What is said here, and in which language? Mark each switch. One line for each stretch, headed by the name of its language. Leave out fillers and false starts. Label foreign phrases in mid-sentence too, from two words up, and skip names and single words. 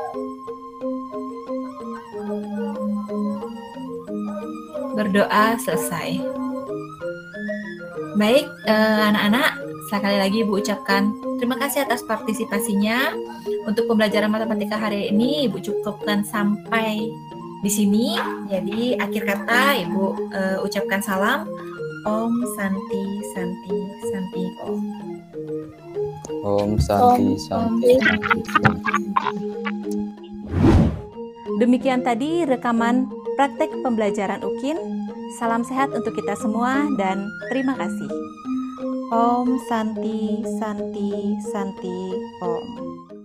Indonesian: Berdoa selesai. Baik, anak-anak, sekali lagi Ibu ucapkan terima kasih atas partisipasinya. Untuk pembelajaran matematika hari ini Ibu cukupkan sampai di sini. Jadi akhir kata Ibu ucapkan salam.
Sanskrit: Om Santi Santi Santi Om. Om Santi Santi.
Indonesian: Demikian tadi rekaman praktek pembelajaran UKIN. Salam sehat untuk kita semua dan terima kasih.
Sanskrit: Om Santi Santi Santi Om.